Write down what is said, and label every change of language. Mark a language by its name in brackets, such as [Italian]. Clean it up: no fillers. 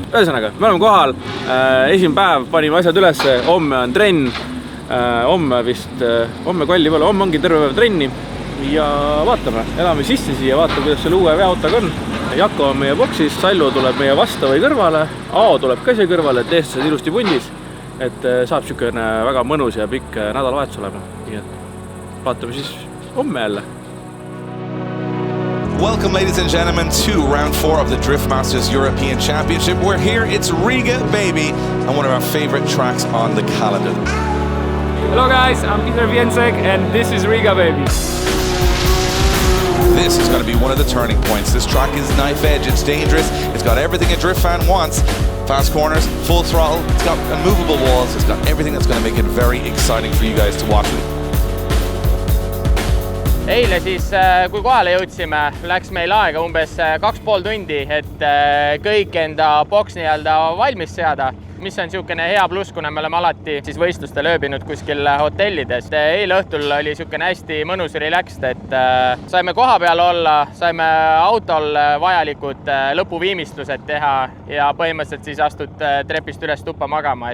[Estonian] Ühesõnaga, me oleme kohal, esimene päev panime asjad üles, homme on trenn, homme kolli pole, homme ongi terve päev trenni ja vaatame, elame sisse siia, vaatame, kuidas selle uue veoautoga on. Jako on meie boksis, Sallu tuleb meie vastu või kõrvale, Ao tuleb ka siia kõrvale, et eestlased ilusti pundis. Et saab siukene väga mõnus ja pikk nädalavahetus olema. Nii et vaatame siis homme jälle. [English] Welcome, ladies and gentlemen, to round 4 of the Drift Masters European Championship. We're here, it's Riga, baby, and one of our favorite tracks on the calendar. Hello guys, I'm Peter Więcek, and this is Riga, baby. This is going to be one of the turning points. This track is knife edge, it's dangerous, it's got everything a drift fan wants. Fast corners, full throttle, it's got immovable walls, it's got everything that's going to make it very exciting for you guys to watch it. [Estonian] Eile siis, kui kohale jõudsime, läks meil aega umbes 2,5 tundi, et kõik enda boks nii-öelda valmis seada. Mis on siukene hea pluss, kuna me oleme alati siis võistlustel ööbinud kuskil hotellides. Eile õhtul oli siukene hästi mõnus relaxed, et saime koha peal olla, saime autol vajalikud lõpuviimistlused teha ja põhimõtteliselt siis astud trepist üles tuppa magama.